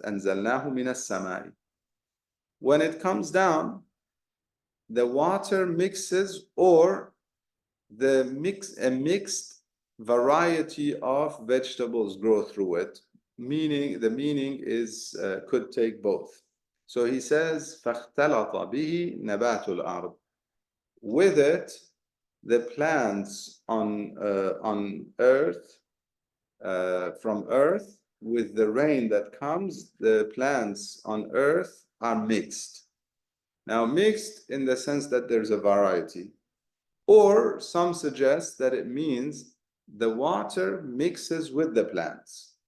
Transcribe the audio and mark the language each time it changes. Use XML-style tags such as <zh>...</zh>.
<ar>أَنزَلْنَاهُ مِنَ السَّمَاءِ.</ar> <en>When it comes down, the water mixes, or a mixed variety of vegetables grow through it. Meaning, the meaning is could take both. So he says,</en> <ar>فَاخْتَلَطَ بِهِ نَبَاتُ الْأَرْضِ.</ar> <en>With it, the plants on earth, from earth, with the rain that comes, the plants on earth are mixed. Now, mixed in the sense that there's a variety. Or some suggest that it means the water mixes with the plants.</en>